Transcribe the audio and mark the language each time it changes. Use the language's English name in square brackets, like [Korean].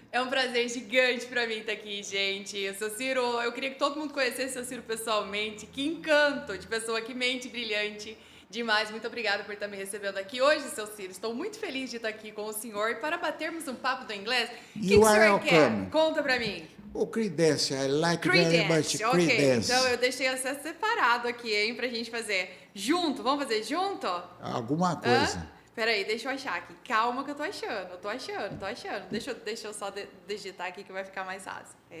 [Portuguese] É um prazer gigante para mim estar aqui, gente. Seu Ciro, eu queria que todo mundo conhecesse o seu Ciro pessoalmente. Que encanto de pessoa, que mente brilhante. Demais, muito obrigada por estar me recebendo aqui hoje, seu Ciro. Estou muito feliz de estar aqui com o senhor para batermos um papo do inglês. O que o senhor quer? Conta pra mim. [English] O Creedence, I like very much Ok, Creedence. [Portuguese] então eu deixei você separado aqui, hein, pra gente fazer junto. Vamos fazer junto? Alguma coisa. Peraí, deixa eu achar aqui. Calma que eu tô achando. Deixa eu só digitar aqui que vai ficar mais fácil.